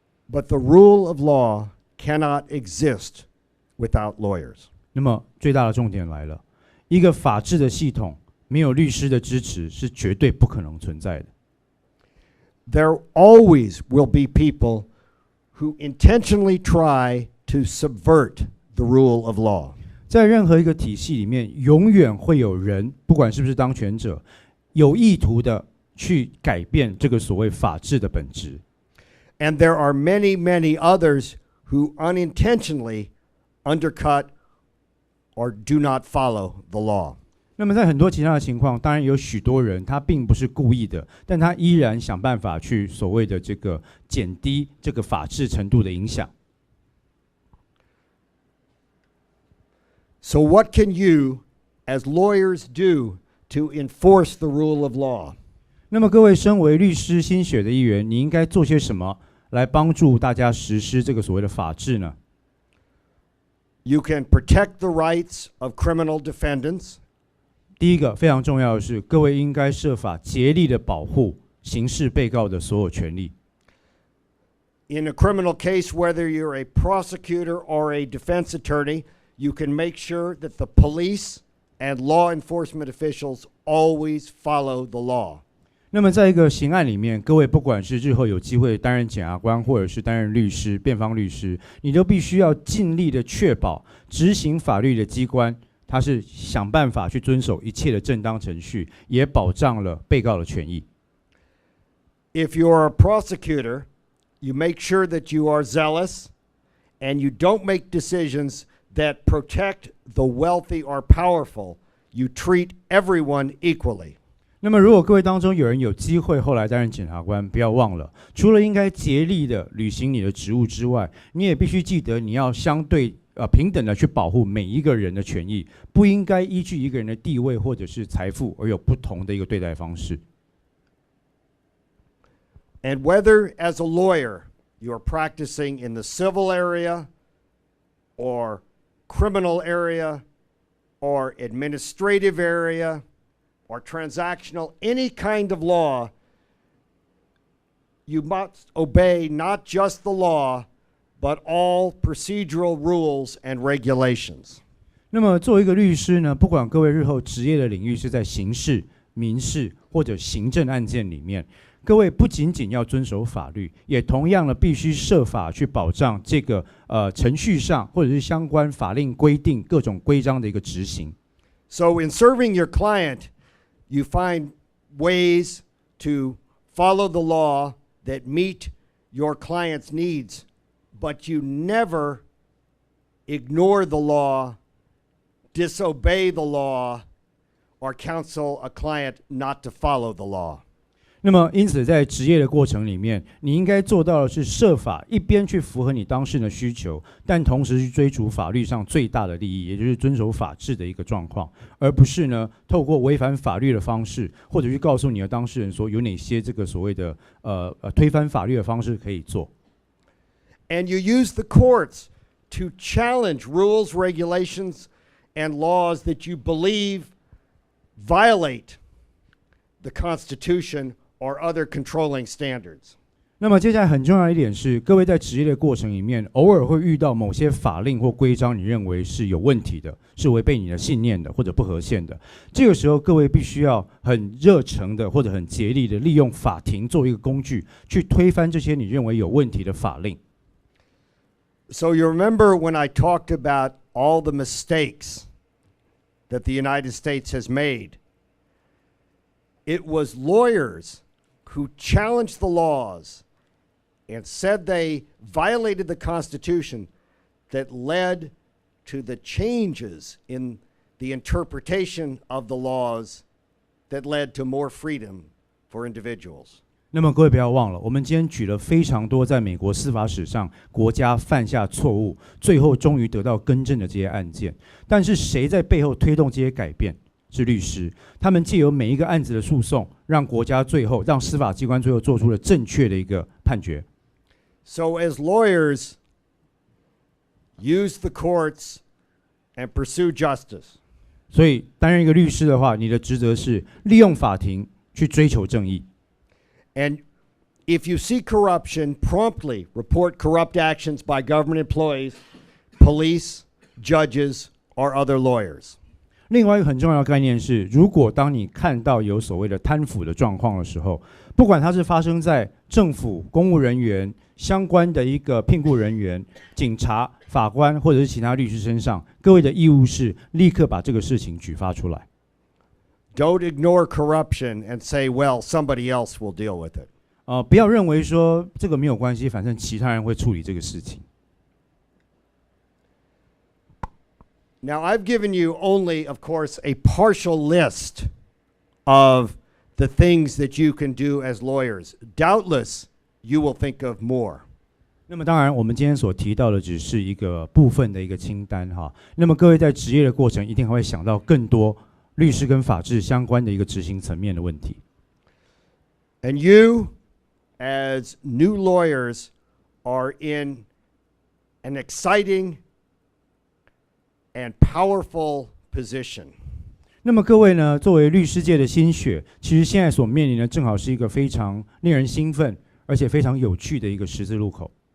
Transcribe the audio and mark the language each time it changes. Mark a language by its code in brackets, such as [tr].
[en] But the rule of law cannot exist without lawyers. [zh] 那么最大的重点来了，一个法治的系统没有律师的支持是绝对不可能存在的。 [en] There always will be people who intentionally try to subvert the rule of law. [zh] 在任何一个体系里面，永远会有人，不管是不是当权者，有意图的去改变这个所谓法治的本质。 [en] And there are many, many others who unintentionally undercut or do not follow the law. [zh] 那么在很多其他的情况，当然有许多人他并不是故意的，但他依然想办法去所谓的这个减低这个法治程度的影响。 [en] So what can you, as lawyers, do to enforce the rule of law? [zh] 那么各位身为律师心血的一员，你应该做些什么来帮助大家实施这个所谓的法治呢？ [en] You can protect the rights of criminal defendants. [zh] 第一个非常重要的是，各位应该设法竭力的保护刑事被告的所有权利。 [en] In a criminal case, whether you're a prosecutor or a defense attorney, you can make sure that the police and law enforcement officials always follow the law. [zh] 那么在一个刑案里面，各位不管是日后有机会担任检察官，或者是担任律师、辩方律师，你都必须要尽力的确保执行法律的机关，他是想办法去遵守一切的正当程序，也保障了被告的权益。 [en] If you're a prosecutor, you make sure that you are zealous and you don't make decisions that protect the wealthy or powerful. You treat everyone equally. [zh] 那么如果各位当中有人有机会后来担任检察官，不要忘了，除了应该竭力的履行你的职务之外，你也必须记得你要相对平等的去保护每一个人的权益，不应该依据一个人的地位或者是财富而有不同的一个对待方式。 [en] And whether as a lawyer you're practicing in the civil area or criminal area or administrative area or transactional, any kind of law, you must obey not just the law, but all procedural rules and regulations. [zh] 那么作为一个律师呢，不管各位日后职业的领域是在刑事、民事或者行政案件里面，各位不仅仅要遵守法律，也同样的必须设法去保障这个程序上或者是相关法令规定各种规章的一个执行。 [en] So in serving your client, you find ways to follow the law that meet your client's needs, but you never ignore the law, disobey the law, or counsel a client not to follow the law. [zh] 那么因此在职业的过程里面，你应该做到的是设法一边去符合你当事人的需求，但同时去追逐法律上最大的利益，也就是遵守法治的一个状况，而不是呢透过违反法律的方式，或者去告诉你的当事人说有哪些这个所谓的推翻法律的方式可以做。 [en] And you use the courts to challenge rules, regulations, and laws that you believe violate the Constitution or other controlling standards. [zh] 那么接下来很重要一点是，各位在职业的过程里面，偶尔会遇到某些法令或规章，你认为是有问题的，是违背你的信念的，或者不合宪的。这个时候，各位必须要很热诚的，或者很竭力的利用法庭作为一个工具，去推翻这些你认为有问题的法令。 [en] So you remember when I talked about all the mistakes that the United States has made? It was lawyers who challenged the laws and said they violated the Constitution that led to the changes in the interpretation of the laws that led to more freedom for individuals. [zh] 那么各位不要忘了，我们今天举了非常多在美国司法史上国家犯下错误，最后终于得到更正的这些案件。但是谁在背后推动这些改变？是律师，他们借由每一个案子的诉讼，让国家最后，让司法机关最后做出了正确的一个判决。 [en] So as lawyers, use the courts and pursue justice. [zh] 所以担任一个律师的话，你的职责是利用法庭去追求正义。 [en] And if you see corruption, promptly report corrupt actions by government employees, police, judges, or other lawyers. [zh] 另外一个很重要的概念是，如果当你看到有所谓的贪腐的状况的时候，不管它是发生在政府、公务人员、相关的一个聘雇人员、警察、法官或者是其他律师身上，各位的义务是立刻把这个事情举发出来。 [en] Don't ignore corruption and say, well, somebody else will deal with it. [zh] 不要认为说这个没有关系，反正其他人会处理这个事情。 [en] Now, I've given you only, of course, a partial list of the things that you can do as lawyers. Doubtless, you will think of more. [zh] 那么当然，我们今天所提到的只是一个部分的一个清单哈。那么各位在职业的过程，一定还会想到更多律师跟法治相关的一个执行层面的问题。 [en] And you, as new lawyers, are in an exciting and powerful position. [zh] 那么各位呢，作为律师界的新血，其实现在所面临的正好是一个非常令人兴奋，而且非常有趣的一个十字路口。